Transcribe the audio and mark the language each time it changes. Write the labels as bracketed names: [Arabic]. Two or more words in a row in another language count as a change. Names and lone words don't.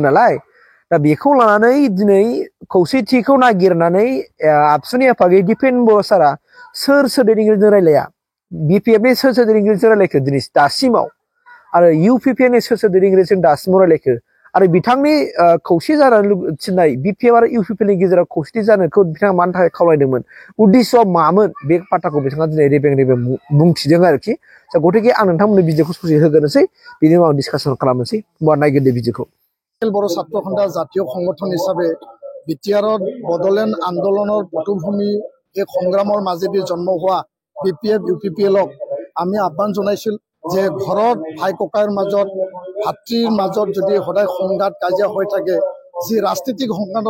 [Bodo] नालाय दा बेखौ लानानै दिनै खौसेथिखौ नागिरनानै आबसुनि आफादगिरि दिपेन बर' सारा सोर दैदेनगिरिजों रायलाया बिपिएफ नि सोर दैदेनगिरिजों रायलायखो दिनै दासिमाव आरो इउपिपि नि सोर दैदेनगिरिजों दासिमाव रायलायखो आरो बिथांनि खौसे जानो थिननाय बिपिएफ आरो इउपिपि नि गेजेराव खौसेथि जानोखौ बिथाङा मानि थाखाय खावलायदोंमोन उद्देश्यआ मामोन बे बाथ्राखौ बिथाङा दिनै रेबें बुंथिदों आरोखि गथिखे आं नोंथांमोननो भिडिअखौ ससे होग्रोनोसै बिनि उनाव डिसकासन खालामनोसै होमबा नायग्रोदो भिडिअखौ। [Assamese] बर' ছাত্ৰ সন্থা জাতীয় সংগঠন হিচাপে বিটিআৰত বড়োলেণ্ড আন্দোলনৰ পটভূমি এই সংগ্ৰামৰ মাজেদি জন্ম হোৱা বিপিএফ ইউপিপিএলক আমি আহ্বান জনাইছিল যে ঘৰত ভাই ককাইৰ মাজত ভাতৃৰ মাজত যদি সদায় সংঘাত কাজিয়া হৈ থাকে যি ৰাজনীতিক সংঘাতৰ